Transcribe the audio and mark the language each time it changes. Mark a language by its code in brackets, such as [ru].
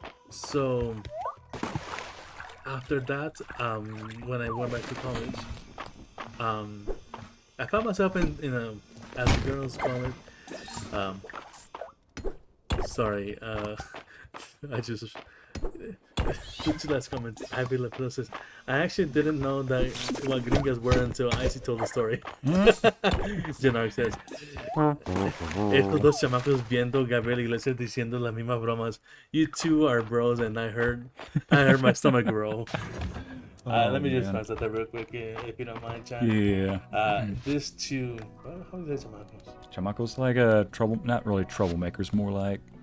[en] So, after that, when I went back to college, I found myself in a, as the girls call it, sorry, I just... to last comment, I feel like says, I actually didn't know that what gringas were until Ycey told the story. Jenark says, [es] estos dos chamacos viendo Gabriel Iglesias diciendo las mismas bromas. [en] You two are bros, and I heard my stomach grow. Let me just pass that real quick, if you don't mind, chat. Yeah. This two, how do you say chamacos? Chamacos like a not really troublemakers, more like